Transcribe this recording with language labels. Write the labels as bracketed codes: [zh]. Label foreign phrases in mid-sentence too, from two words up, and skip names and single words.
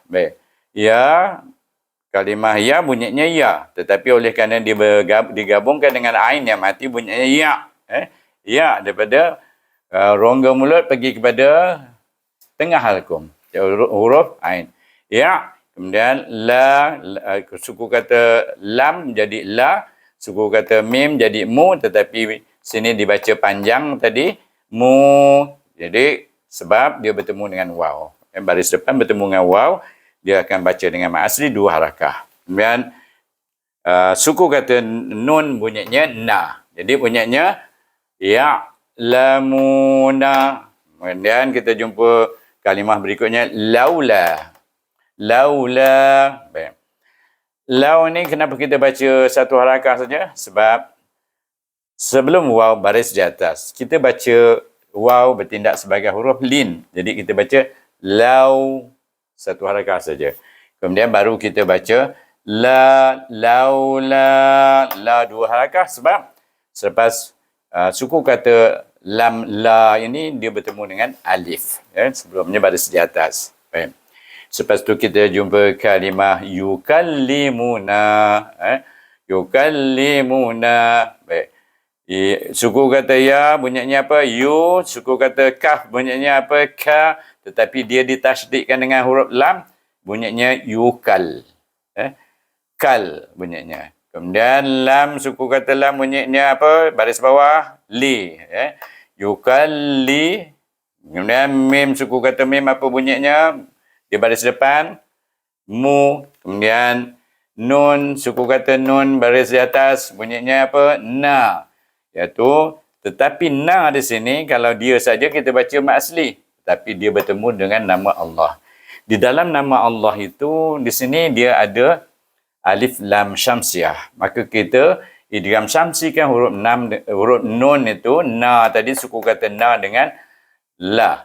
[ms] Baik. Ya. Kalimah ya bunyinya ya. Tetapi oleh kerana dia digabungkan dengan ain yang mati bunyinya ya. Ya daripada rongga mulut pergi kepada tengah halkum. Huruf ain. Ya. Kemudian la, suku kata lam jadi la, suku kata mim jadi mu, tetapi sini dibaca panjang tadi, mu. Jadi sebab dia bertemu dengan waw. Baris depan bertemu dengan waw, dia akan baca dengan mad asli 2 harakah. Kemudian suku kata nun bunyinya na. Jadi bunyinya ya lamuna. Kemudian kita jumpa kalimah berikutnya laula. Laula. Baik. Lau ni kenapa kita baca 1 harakah saja? Sebab sebelum waw baris di atas, kita baca waw bertindak sebagai huruf lin. Jadi kita baca lau 1 harakah saja. Kemudian baru kita baca la, laula, la 2 harakah sebab selepas suku kata lam la ini dia bertemu dengan alif. Sebelumnya baris di atas. Baik. Selepas tu kita jumpa kalimah yukallimuna. Yukallimuna. Baik. Suku kata ya bunyinya apa? Yu. Suku kata kaf bunyinya apa? Ka. Tetapi dia ditasydidkan dengan huruf lam, bunyinya yukal. Kal bunyinya. Kemudian lam, suku kata lam bunyinya apa? Baris bawah, li. Yukal li. Kemudian mim, suku kata mim apa bunyinya? Di baris depan, mu. Kemudian nun, suku kata nun baris di atas, bunyinya apa? Na. Iaitu, tetapi na di sini, kalau dia saja kita baca mat asli. Tapi dia bertemu dengan nama Allah. Di dalam nama Allah itu, di sini dia ada alif lam syamsiah. Maka kita idgham syamsi kan huruf nun itu, na tadi suku kata na dengan la.